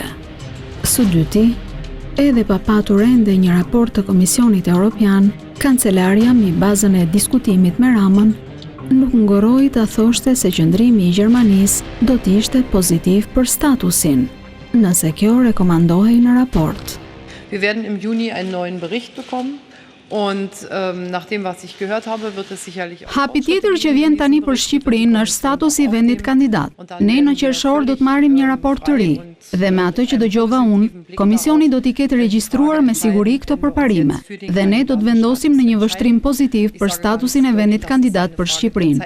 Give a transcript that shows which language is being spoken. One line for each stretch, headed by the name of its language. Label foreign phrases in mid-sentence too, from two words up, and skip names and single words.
Albanian: Së dyti, edhe pa patur ende një raport të Komisionit Evropian, kancelaria mbi bazën e diskutimit me Ramën nuk ngoroi ta thoshte se qëndrimi i Gjermanisë do të ishte pozitiv për statusin, nëse kjo rekomandohej në raport.
German: Wir werden im Juni einen neuen Bericht bekommen. Und nach dem, was ich gehört habe, wird es sicherlich auch.
Albanian: Hapi tjetër që vjen tani për Shqipërinë është statusi i vendit kandidat. Ne në qershor do të marrim një raport të ri dhe me atë që dëgjova unë, komisioni do t'i ketë regjistruar me siguri këto përparime dhe ne do të vendosim në një vështrim pozitiv për statusin e vendit kandidat për Shqipërinë.